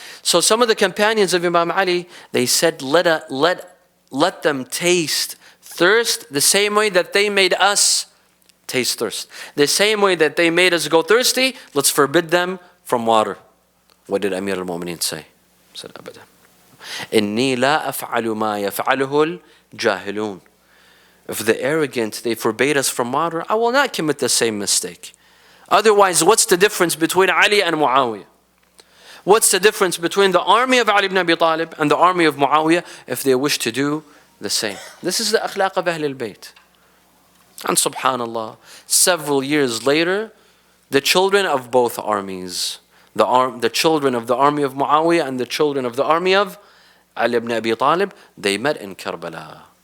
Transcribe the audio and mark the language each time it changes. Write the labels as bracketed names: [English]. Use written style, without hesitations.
[English] So some of the companions of Imam Ali, they said, let them taste thirst the same way that they made us taste thirst. The same way that they made us go thirsty, let's forbid them from water. What did Amir al-Mu'mineen say? He said, [Arabic] أبدا. إني لا أفعل ما يفعله الجاهلون. [English] If the arrogant, they forbade us from water, I will not commit the same mistake. Otherwise, what's the difference between Ali and Muawiyah? What's the difference between the army of Ali ibn Abi Talib and the army of Muawiyah if they wish to do the same? This is the akhlaq of Ahlul Bayt. And subhanallah, several years later, the children of both armies, the children of the army of Muawiyah and the children of the army of Ali ibn Abi Talib, they met in Karbala.